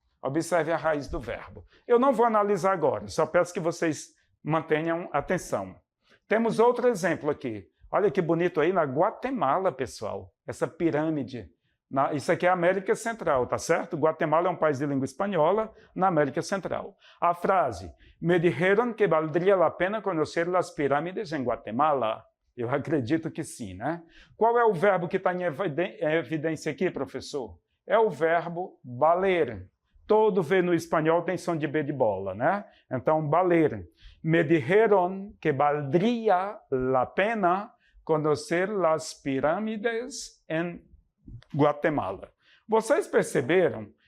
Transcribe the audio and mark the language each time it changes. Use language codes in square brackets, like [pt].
[pt] Observe a raiz do verbo. Eu não vou analisar agora, só peço que vocês mantenham atenção. Temos outro exemplo aqui. Olha que bonito aí na Guatemala, pessoal. Essa pirâmide. Isso aqui é a América Central, tá certo? Guatemala é um país de língua espanhola na América Central. A frase, [es] me dijeron que valdría la pena conocer las pirámides en Guatemala. [pt] Eu acredito que sim, né? Qual é o verbo que está em evidência aqui, professor? É o verbo valer. Todo V no espanhol tem som de B de bola, né? Então, valer. [es] Me dijeron que valdría la pena conocer las pirámides en Guatemala. [pt] Vocês perceberam